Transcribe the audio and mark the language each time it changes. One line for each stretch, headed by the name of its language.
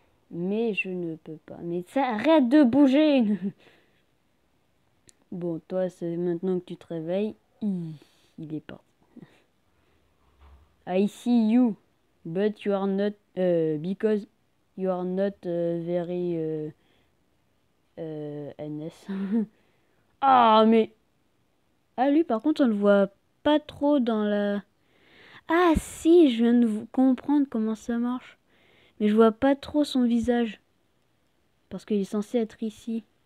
French: Mais je ne peux pas. Mais ça, arrête de bouger. Bon, toi, c'est maintenant que tu te réveilles. Il est parti.
English: I see you, but you are not, because you are not very NS.
French: Ah, mais... Ah, lui, par contre, on le voit pas trop dans la... Ah, si, je viens de comprendre comment ça marche. Mais je vois pas trop son visage. Parce qu'il est censé être ici.